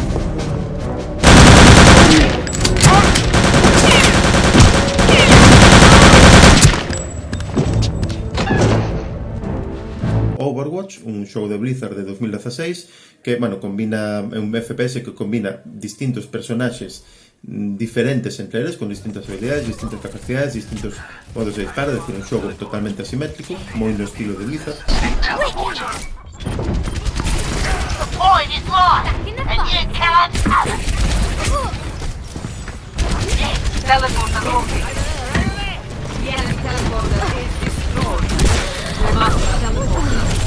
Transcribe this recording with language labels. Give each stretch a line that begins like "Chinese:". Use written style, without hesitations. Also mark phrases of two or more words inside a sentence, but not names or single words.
Galician: Overwatch, un xogo de Blizzard de 2016, que, combina un FPS que combina distintos personaxes diferentes entre eles, con distintas habilidades, distintas capacidades, distintos modos de disparo, é dicir, un xogo totalmente asimétrico, moi no estilo de Blizzard.
English: Point is lost, and you can't have it. Teleporter located. The enemy teleporter is destroyed. We must teleport.